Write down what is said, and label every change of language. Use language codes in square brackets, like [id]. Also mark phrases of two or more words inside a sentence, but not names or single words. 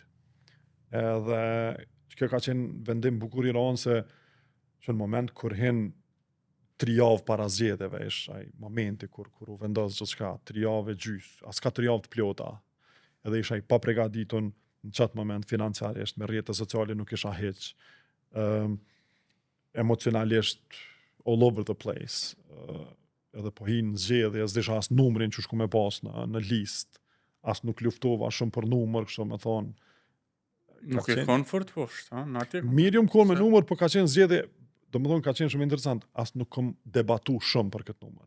[sq] Edhe kjo ka qenë vendim bukur i rëndë se që në moment kur hin 3 javë para zgjedhjeve ish ai momenti kur u vendos gjithçka, 3 javë gjys, as ka 3 javë të plota. Edhe isha i pa përgatitur në qatë moment financiarisht, me rrjetet sociale nuk isha hiç. [en] Emocionalisht all over the place. [sq] Edhe po hin zgjedhje, s'disha as numrin që shku me pas në listë, as nuk luftova shumë për numër, kështu me thonë. Nuk e konë fort poshtë, ha? Mirë jom konë me numër, po ka qenë zgjedhje, do më thonë ka qenë shumë interesant, as nuk kom debatu shumë për këtë numër.